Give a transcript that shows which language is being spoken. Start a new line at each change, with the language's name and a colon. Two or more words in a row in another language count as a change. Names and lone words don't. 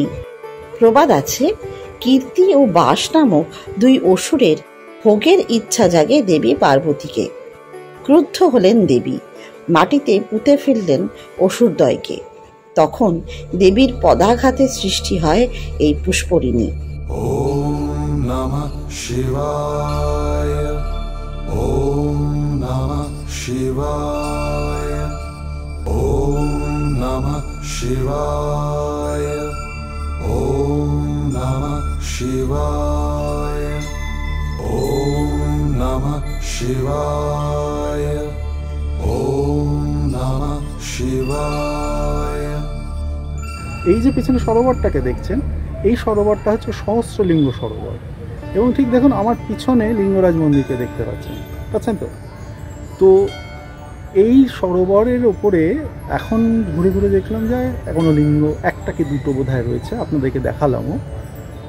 Bangla: প্রবাদ আছে, কীর্তি ও বাস নামক 2 অসুরের ভোগের ইচ্ছা জাগে দেবী পার্বতীকে। ক্রুদ্ধ হলেন দেবী, মাটিতে পুঁতে ফেললেন অসুরদ্বয়কে। তখন দেবীর পদাঘাতে সৃষ্টি হয় এই পুষ্পরিণী।
Sanskrit: ওম নমঃ শিবায়, ওম নমঃ শিবায়, ওম নমঃ শিবায়, ওম নমঃ শিবায়, ওম নমঃ শিবায়, ওম নমঃ শিবায়।
Bangla: এই যে পিছনে সরোবরটাকে দেখছেন, এই সরোবরটা হচ্ছে সহস্রলিঙ্গ সরোবর। এবং ঠিক দেখুন আমার পিছনে লিঙ্গরাজ মন্দিরকে দেখতে পাচ্ছেন তো। তো এই সরোবরের ওপরে এখন ঘুরে ঘুরে দেখলাম যে এখনও লিঙ্গ 1টা কি 2টো বোধহয় রয়েছে, আপনাদেরকে দেখালামও।